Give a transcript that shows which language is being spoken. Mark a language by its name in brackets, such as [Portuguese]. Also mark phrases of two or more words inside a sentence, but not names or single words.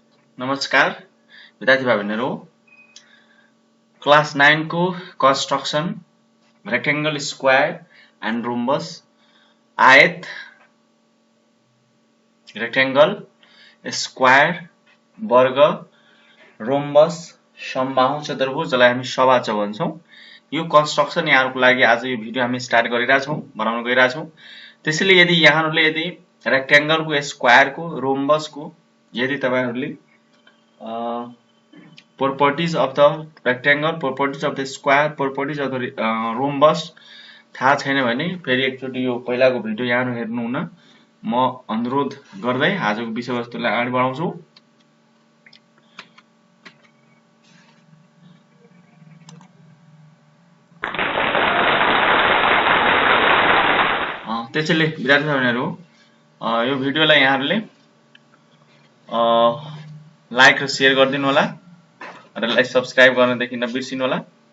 [Nepali] नमस्कार विद्यार्थी भाइ बहिनीहरु क्लास 9 को [English] construction rectangle square and rhombus [Nepali] आयत [English] rectangle square [Nepali] वर्ग रोम्बस समबाहु चतुर्भुज जसलाई हामी सबाच भन्छौं यो कंस्ट्रक्शन यहाँहरुको लागि आज यो भिडियो हामी स्टार्ट गरिरहेका छौं बनाउन गइरहेका छौं त्यसैले यदि यहाँहरुले रेक्टेंगल को स्क्वायर को रोम्बस को यदि तपाईहरुले [English] properties of the rectangle, properties of the square, properties of the rhombus [Nepali] थाहा छैन भने फेरि एकचोटी यो पहिलाको भिडियो यहाँ हेर्नु हुन म अनुरोध गर्दै आजको विषयवस्तुलाई अगाडि बढाउँछु। त्यसैले विद्यार्थी भाइहरुहरू यो भिडियोलाई यहाँहरुले लाइक र शेयर गरिदिनु होला र [English] like subscribe [Nepali] गर्नदेखि नबिर्सिनु होला।